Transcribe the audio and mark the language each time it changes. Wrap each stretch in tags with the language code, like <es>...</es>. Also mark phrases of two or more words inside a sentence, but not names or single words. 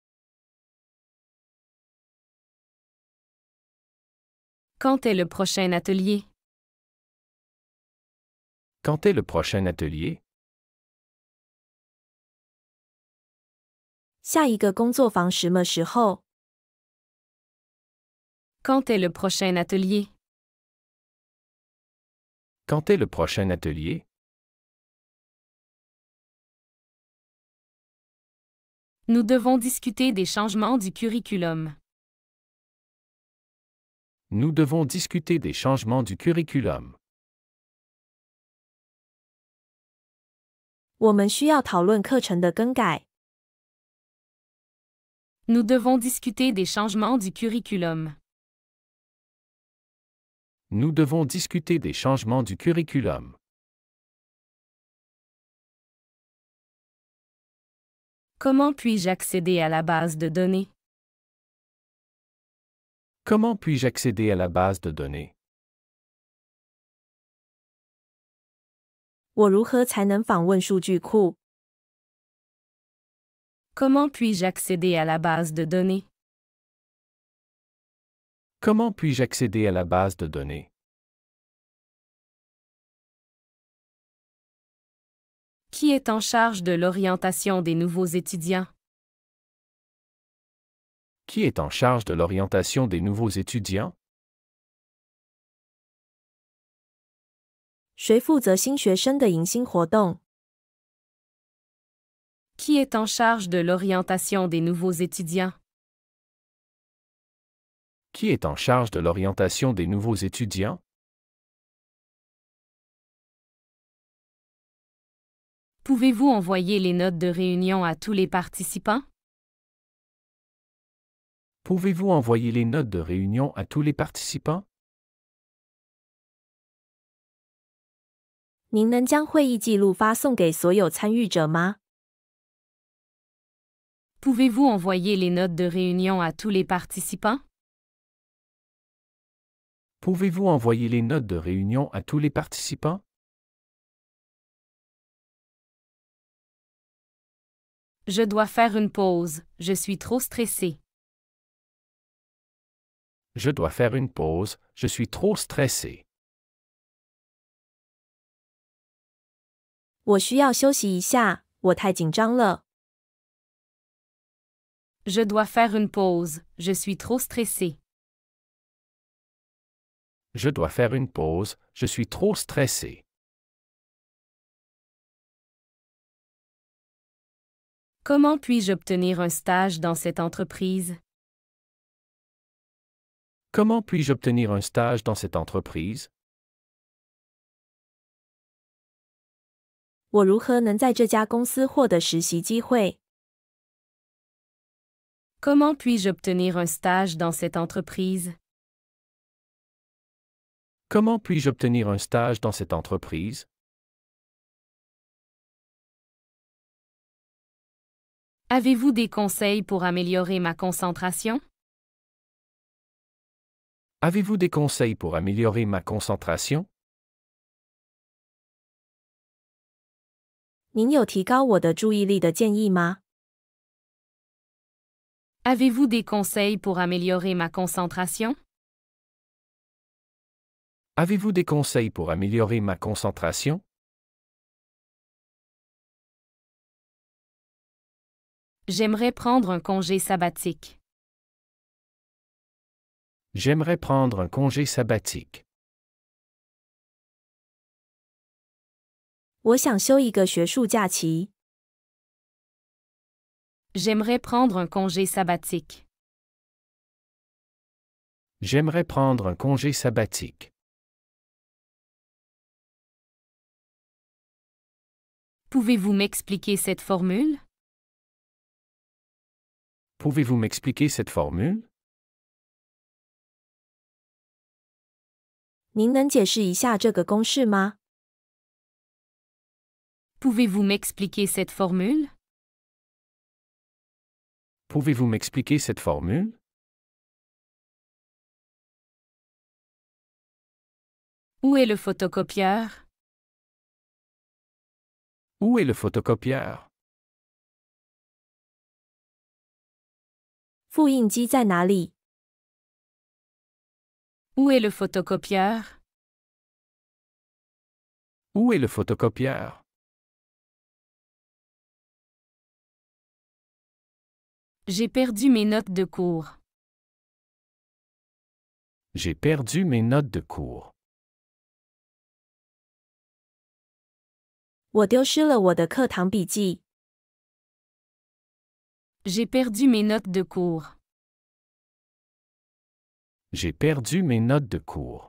<fr>Quand est le prochain atelier? Quand est le prochain atelier?</fr> <zh>下一个工作坊什么时候？</zh> <fr>Quand est le prochain atelier? Quand est le prochain atelier? Nous devons discuter des changements du curriculum. Nous devons discuter des changements du curriculum.</fr> <zh>我们需要讨论课程的更改。</zh> <fr>Nous devons discuter des changements du curriculum. Nous devons discuter des changements du curriculum. Comment puis-je accéder à la base de données? Comment puis-je accéder à la base de données?</fr> <zh>我如何才能访问数据库？</zh> <fr>Comment puis-je accéder à la base de données? Comment puis-je accéder à la base de données? Qui est en charge de l'orientation des nouveaux étudiants? Qui est en charge de l'orientation des nouveaux étudiants?</fr> <zh>谁负责新学生的迎新活动？</zh> <fr>Qui est en charge de l'orientation des nouveaux étudiants? Qui est en charge de l'orientation des nouveaux étudiants? Pouvez-vous envoyer les notes de réunion à tous les participants? Pouvez-vous envoyer les notes de réunion à tous les participants?</fr> <zh>您能将会议记录发送给所有参与者吗？</zh> <fr>Pouvez-vous envoyer les notes de réunion à tous les participants? Pouvez-vous envoyer les notes de réunion à tous les participants? Je dois faire une pause, je suis trop stressé. Je dois faire une pause, je suis trop stressé.</fr> <zh>我需要休息一下，我太紧张了。</zh> <fr>Je dois faire une pause, je suis trop stressé. Je dois faire une pause, je suis trop stressé. Comment puis-je obtenir un stage dans cette entreprise? Comment puis-je obtenir un stage dans cette entreprise?</fr> <zh>我如何能在这家公司获得实习机会？</zh> <fr>Comment puis-je obtenir un stage dans cette entreprise? Comment puis-je obtenir un stage dans cette entreprise? Avez-vous des conseils pour améliorer ma concentration? Avez-vous des conseils pour améliorer ma concentration?</fr> <zh>您有提高我的注意力的建议吗？</zh> <fr>Avez-vous des conseils pour améliorer ma concentration? Avez-vous des conseils pour améliorer ma concentration? J'aimerais prendre un congé sabbatique. J'aimerais prendre un congé sabbatique.</fr> <zh>我想休一个学术假期。</zh> <fr>J'aimerais prendre un congé sabbatique. J'aimerais prendre un congé sabbatique. Pouvez-vous m'expliquer cette formule? Pouvez-vous m'expliquer cette formule?</fr> <zh>您能解释一下这个公式吗？</zh> <fr>Pouvez-vous m'expliquer cette formule? Pouvez-vous m'expliquer cette formule? Où est le photocopieur? Où est le photocopieur?</fr> <zh>复印机在哪里？</zh> <fr>Où est le photocopieur? Où est le photocopieur? J'ai perdu mes notes de cours. J'ai perdu mes notes de cours.</fr> <zh>我丢失了我的课堂笔记。</zh> <fr>J'ai perdu mes notes de cours. J'ai perdu mes notes de cours. 。</fr>